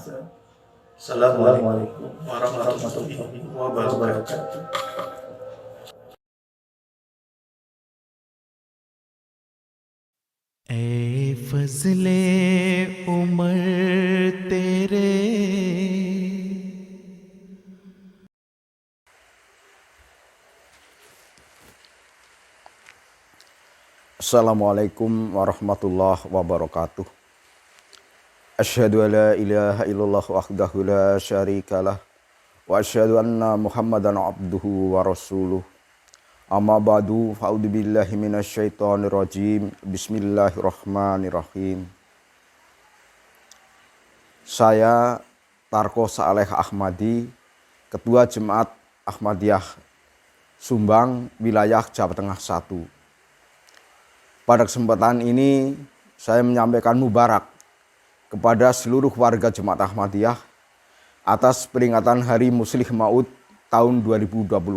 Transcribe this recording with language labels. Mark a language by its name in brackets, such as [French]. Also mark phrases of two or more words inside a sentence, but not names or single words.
[Arabic] السلام عليكم ورحمة الله وبركاته. [Urdu] اے فضل عمر تیرے [Arabic] السلام عليكم ورحمة الله وبركاته. أشهد أن لا إله إلا الله وحده لا شريك له وأشهد أن محمدا عبده ورسوله. أما بعد، فأعوذ بالله من الشيطان الرجيم. بسم الله الرحمن الرحيم. [Indonesian] Saya Tarko Saleh Ahmadi, Ketua Jemaat Ahmadiyah Sumbang, Wilayah Jawa Tengah 1. Pada kesempatan ini saya menyampaikan mubarak kepada seluruh warga Jemaat Ahmadiyah atas peringatan Hari Muslih Maud tahun 2021.